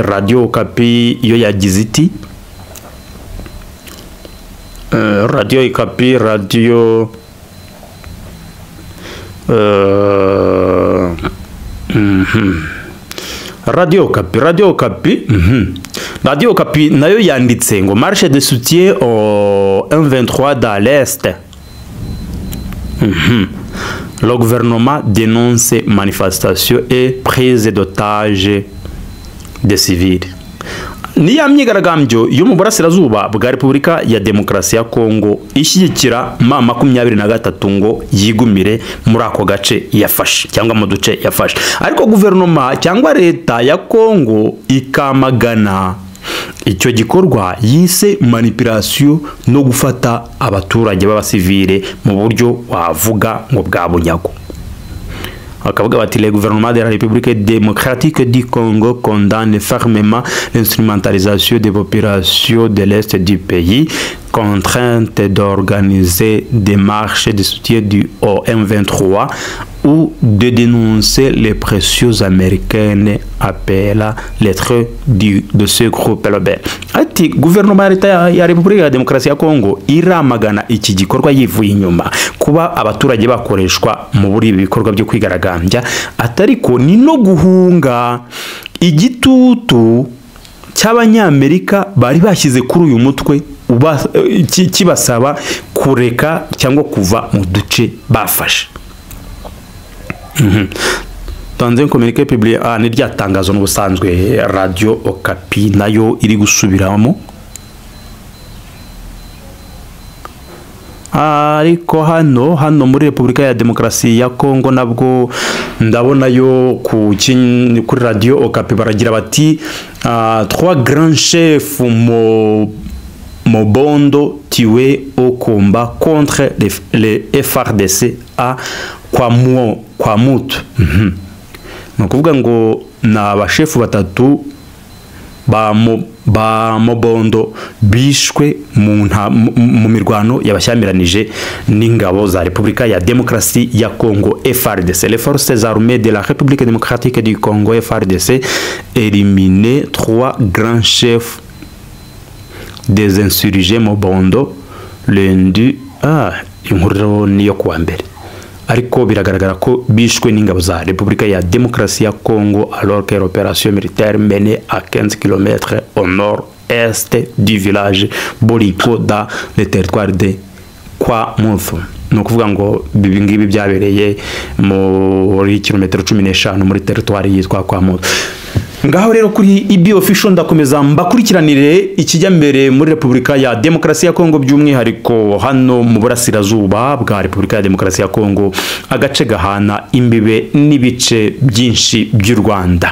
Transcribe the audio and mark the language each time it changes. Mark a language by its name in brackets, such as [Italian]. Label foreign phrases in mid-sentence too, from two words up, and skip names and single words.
[Kinyarwanda] Radio Okapi iyo yagize iti Radio Okapi, Radio Radio Okapi nayo yanditse ngo [French] marche de soutien au M23 dans l'Est. Le gouvernement dénonce manifestations et prise d'otages des civils. [Kinyarwanda] Ni ya myigaragambyo yo mu burasirazuba bwa Repubulika ya Demokarasi ya Kongo ishyigikira M23 ngo yigumire muri ako gace yafashe cyangwa mu duce yafashe, ariko guverinoma cyangwa leta ya Kongo ikamagana icyo gikorwa yise manipulation no gufata abaturage b'abasivile mu buryo wavuga ngo bwa bunyago. Akavuga bati [French] le gouvernement de la République démocratique du Congo condamne fermement l'instrumentalisation des populations de l'Est du pays, contrainte d'organiser des marches de soutien au M23 ou de dénoncer les pressions américaines appelant les traits de ce groupe rebelle. [Kinyarwanda] Ati gouvernement ya Repubulika ya Demokarasi ya Kongo iramagana iki gikorwa yivuye inyuma kuba abaturage bakoreshwa mu buri bikorwa byo kwigaragambya, atariko ni no guhunga igitutu cy'abanyamerika bari bashyize kuri uyu mutwe kibasaba kureka cyangwa kuva mu duce bafashe. [French] Dans un communiqué publié [Kinyarwanda] ni rya tangazo n'ubusanzwe Radio Okapi nayo iri gusubiramo, ariko hano muri Repubulika ya Demokarasi ya Kongo nabwo ndabona yo kuri Radio Okapi baragira bati [French] 3 grands chefs Mobondo tués au combat contre les FARDC à Kwamut. [Kinyarwanda] No kuvuga ngo na abashefu batatu ba Mobondo bishwe mu mirwano yabashyamiranyije n'ingabo za Repubulika ya Demokarasi ya Kongo FARDC. [French] Les forces armées de la République démocratique du Congo FARDC éliminé 3 grands chefs des insurgés Mobondo lundi. [Kinyarwanda] Inkuru niyo kuwa mbere, ariko biragaragara ko bishwe n'ingabo za Repubulika ya Demokarasi ya Congo [French] alors que l'opération militaire menée à 15 km au nord-est du village Boliko dans le territoire de Kwamouth. [Kinyarwanda] No kuvuga ngo bibi ngibi byabereye muri kilometero 15 muri territoire yitwa Kwamouth. Ngaho rero kuri IB official ndakomeza mbakurikiranire ikijya mbere muri Repubulika ya Demokarasi ya Kongo, by'umwihariko hano mu burasirazuba bwa Repubulika ya Demokarasi ya Kongo, agace gahana imbibe n'ibice byinshi by'u Rwanda.